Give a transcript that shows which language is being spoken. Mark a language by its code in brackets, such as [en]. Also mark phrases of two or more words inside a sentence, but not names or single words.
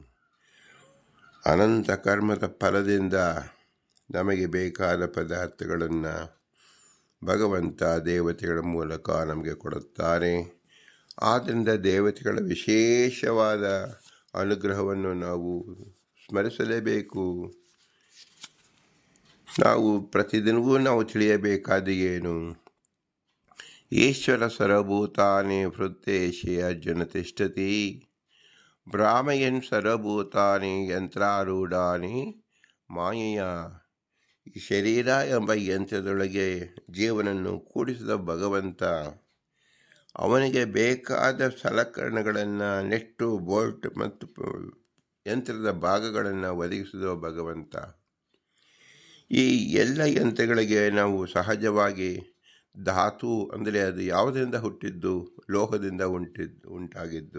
[kn] ಅನಂತ ಕರ್ಮದ ಫಲದಿಂದ ನಮಗೆ ಬೇಕಾದ ಪದಾರ್ಥಗಳನ್ನು ಭಗವಂತ ದೇವತೆಗಳ ಮೂಲಕ ನಮಗೆ ಕೊಡುತ್ತಾರೆ. ಆದ್ದರಿಂದ ದೇವತೆಗಳ ವಿಶೇಷವಾದ ಅನುಗ್ರಹವನ್ನು ನಾವು ಸ್ಮರಿಸಲೇಬೇಕು. ನಾವು ಪ್ರತಿದಿನವೂ ನಾವು ತಿಳಿಯಬೇಕಾದ ಏನು? [sa] ಈಶ್ವರ ಸರ್ವಭೂತಾನಿ ಹೃದ್ದೇಶೇ ಅರ್ಜುನ ತಿಷ್ಠತಿ, ಭ್ರಾಮಯನ್ ಸರ್ವಭೂತಾನಿ ಯಂತ್ರಾರೂಢಾನಿ ಮಾಯೆಯ. [kn] ಈ ಶರೀರ ಎಂಬ ಯಂತ್ರದೊಳಗೆ ಜೀವನನ್ನು ಕೂಡಿಸಿದ ಭಗವಂತ ಅವನಿಗೆ ಬೇಕಾದ ಸಲಕರಣೆಗಳನ್ನು, ನೆಟ್ಟು, ಬೋಲ್ಟ್ ಮತ್ತು ಯಂತ್ರದ ಭಾಗಗಳನ್ನು ಒದಗಿಸಿದ ಭಗವಂತ ಈ ಎಲ್ಲ ಯಂತ್ರಗಳಿಗೆ ನಾವು ಸಹಜವಾಗಿ ಧಾತು ಅಂದರೆ ಅದು ಯಾವುದರಿಂದ ಹುಟ್ಟಿದ್ದು, ಲೋಹದಿಂದ ಉಂಟಾಗಿದ್ದು.